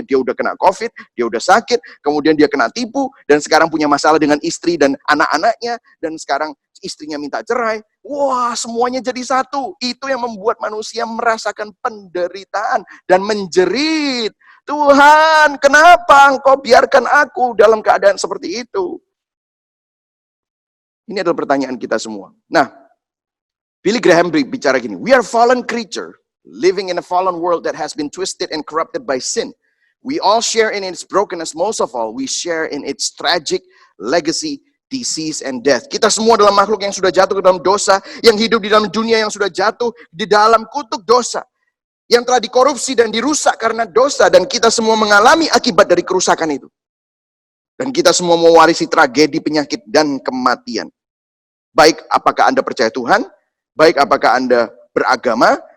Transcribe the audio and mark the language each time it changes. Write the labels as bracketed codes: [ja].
[id] Dia udah kena COVID, dia udah sakit, kemudian dia kena tipu, dan sekarang punya masalah dengan istri dan anak-anaknya, dan sekarang istrinya minta cerai. Wah, semuanya jadi satu. Itu yang membuat manusia merasakan penderitaan dan menjerit. Tuhan, kenapa Engkau biarkan aku dalam keadaan seperti itu? Ini adalah pertanyaan kita semua. Nah, Billy Graham bicara gini, [en] we are fallen creature, living in a fallen world that has been twisted and corrupted by sin. We all share in its brokenness, most of all, we share in its tragic legacy, disease, and death. [id] Kita semua adalah makhluk yang sudah jatuh ke dalam dosa, yang hidup di dalam dunia yang sudah jatuh di dalam kutuk dosa, yang telah dikorupsi dan dirusak karena dosa, dan kita semua mengalami akibat dari kerusakan itu. Dan kita semua mewarisi tragedi, penyakit, dan kematian. Baik apakah Anda percaya Tuhan, baik apakah Anda beragama,